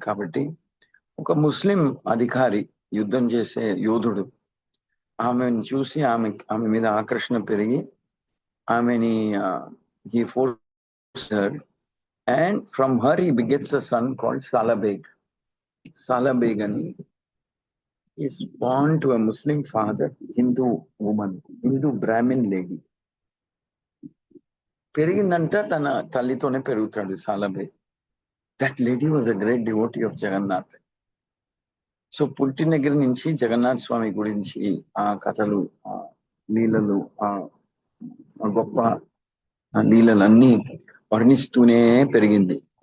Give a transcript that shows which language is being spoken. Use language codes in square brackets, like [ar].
[te] కాబట్టి ఒక ముస్లిం అధికారి, యుద్ధం చేసే యోధుడు, ఆమెను చూసి ఆమె మీద ఆకర్షణ పెరిగి ఆమెని [en] he forced her, and from her he begets a son called Salabeg. Salabeg ani is born to a Muslim father, Hindu Brahmin lady. [te] పెరిగిందంట తన తల్లితోనే పెరుగుతాడు Salabeg. [en] That lady was a great devotee of Jagannath. [te] So పుట్టిన దగ్గర నుంచి జగన్నాథ్ స్వామి గురించి ఆ కథలు లీలలు, ఆ ఆ గొప్ప లీలలన్నీ వర్ణిస్తూనే పెరిగింది.